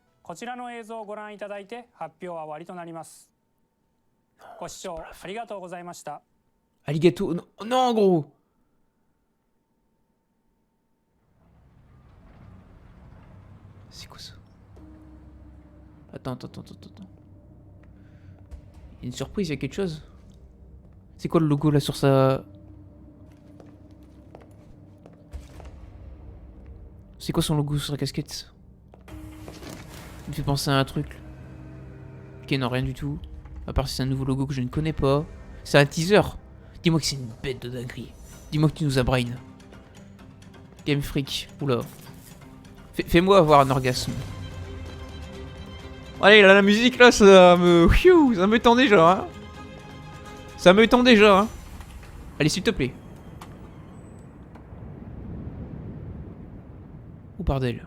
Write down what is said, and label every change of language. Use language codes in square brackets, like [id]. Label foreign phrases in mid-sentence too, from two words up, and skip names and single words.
[ja] こちらの映像をご覧いただいて発表は終わりとなります。ご視聴ありがとうございました。 [fr] Alligato, non, non gros. C'est quoi ça? Attends. Il y a une surprise, il y a quelque chose. C'est quoi le logo là sur sa... C'est quoi son logo sur sa casquette? Il me fait penser à un truc. Ok, non, rien du tout. À part si c'est un nouveau logo que je ne connais pas. C'est un teaser. Dis-moi que c'est une bête de dinguerie. Dis-moi que tu nous as brain. Game Freak. Oula. Fais-moi avoir un orgasme. Allez, là, la musique, là, ça me tend déjà, hein. Ça me tend déjà, hein. Allez, s'il te plaît. Oh, bordel.